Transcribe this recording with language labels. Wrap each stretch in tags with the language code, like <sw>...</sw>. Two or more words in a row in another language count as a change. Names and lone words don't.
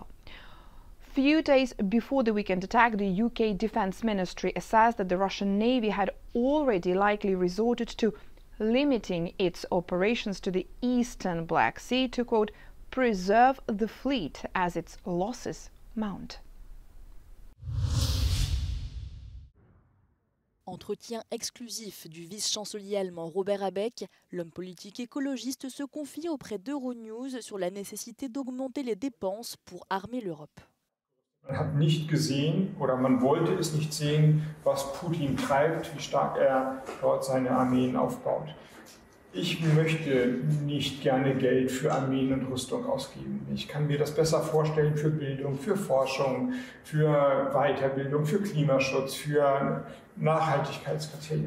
<en>Few days before the weekend attack, the UK Defence Ministry assessed that the Russian Navy had already likely resorted to limiting its operations to the eastern Black Sea to, quote, preserve the fleet as its losses mount.</en> <fr>Entretien exclusif du vice-chancelier allemand Robert Habeck, l'homme politique écologiste se confie auprès d'Euronews sur la nécessité d'augmenter les dépenses pour armer l'Europe.</fr> <de>Man hat nicht gesehen oder man wollte es nicht sehen, was Putin treibt, wie stark er dort seine Armeen aufbaut. Ich möchte nicht gerne Geld für Armeen und Rüstung ausgeben. Ich kann mir das besser vorstellen für Bildung, für Forschung, für Weiterbildung, für Klimaschutz, für Nachhaltigkeitskriterien.</de>